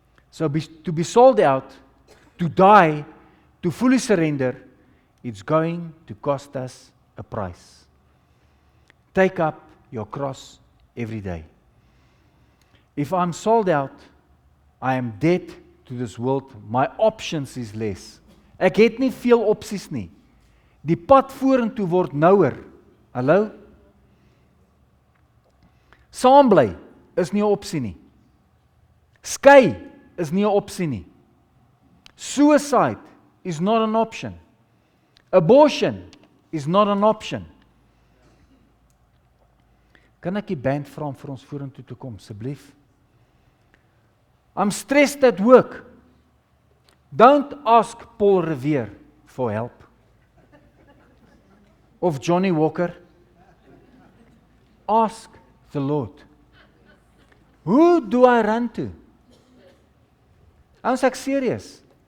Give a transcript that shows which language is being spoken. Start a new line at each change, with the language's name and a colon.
English: So to be sold out, to die, to fully surrender, it's going to cost us a price. Take up your cross every day. If I'm sold out, I am dead to this world. My options is less.
Afrikaans: Ek het nie veel opsies nie. Die pad vorentoe word nouer. Hallo? Saam bly is nie 'n opsie nie. Skei is nie 'n opsie nie.
English: Suicide is not an option. Abortion is not an option.
Afrikaans: Kan ek die band vra om vir ons vorentoe te kom, asseblief?
English: I'm stressed at work. Don't ask Paul Revere for help. Of Johnny Walker. Ask the Lord. Who do I run to? I'm serious.